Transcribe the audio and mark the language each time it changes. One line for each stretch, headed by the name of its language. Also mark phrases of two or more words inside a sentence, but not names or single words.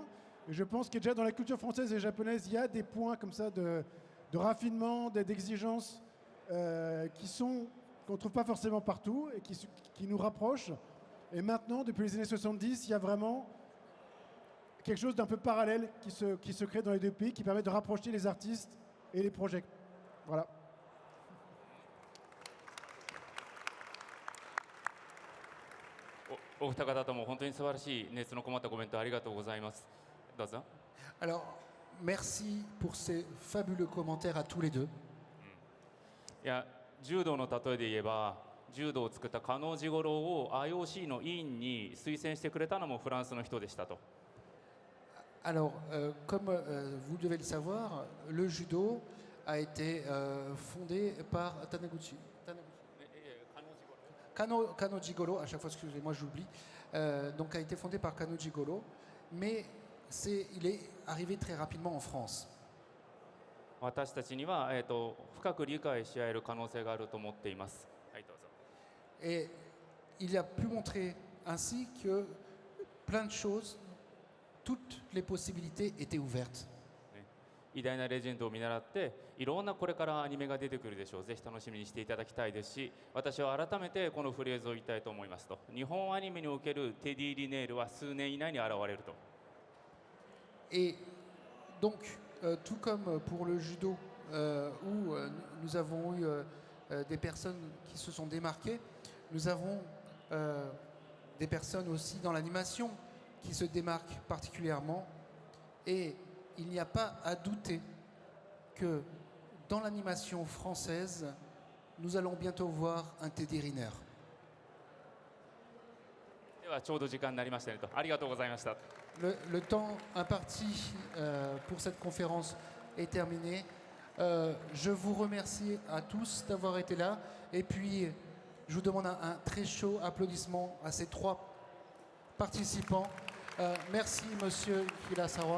French: Et je pense que déjà dans la culture française et japonaise, il y a des points comme ça de raffinement, d'exigence qu'on ne trouve pas forcément partout et qui nous rapprochent. Et maintenant, depuis les années 70, il y a vraiment quelque chose d'un peu parallèle qui se crée dans les deux pays, qui permet de rapprocher les artistes et les projets. Voilà.
Japanese: お二方とも本当に素晴らしい熱のこもったコメントありがとうございます。どうぞ。
French: Alors, merci pour ces fabuleux commentaires à tous les deux.
Japanese: いや、柔道の例えで言えば、柔道を作った加納治五郎を IOC の委員に推薦してくれたのもフランスの人でしたと。
French: Alors, comme vous devez le savoir, le judo a été fondé par Taniguchi. Kano Jigoro, à chaque fois, excusez-moi, j'oublie. Donc, a été fondé par Kano Jigoro, mais il est arrivé très rapidement en France.
Japanese: 私たちには、深く理解し合える可能性があると思っています。はい、どうぞ。
French: Et il a pu montrer ainsi que plein de choses, toutes les possibilités étaient ouvertes.
Japanese: 偉大なレジェンドを見習っていろんなこれからアニメが出てくるでしょう。ぜひ楽しみにしていただきたいですし、私は改めてこのフレーズを言いたいと思いますと。日本アニメにおけるテディ・リネールは数年以内に現れると。
French: Et donc, tout comme pour le judo, où nous avons eu des personnes qui se sont démarquées, nous avons des personnes aussi dans l'animation qui se démarquent particulièrement. Et il n'y a pas à douter que dans l'animation française, nous allons bientôt voir un Teddy Riner.
Japanese: ではちょうど時間になりましたねと。ありがとうございました。
French: Le temps imparti pour cette conférence est terminé. Je vous remercie à tous d'avoir été là. Et puis, je vous demande un très chaud applaudissement à ces trois participants. Merci, monsieur Hirasawa.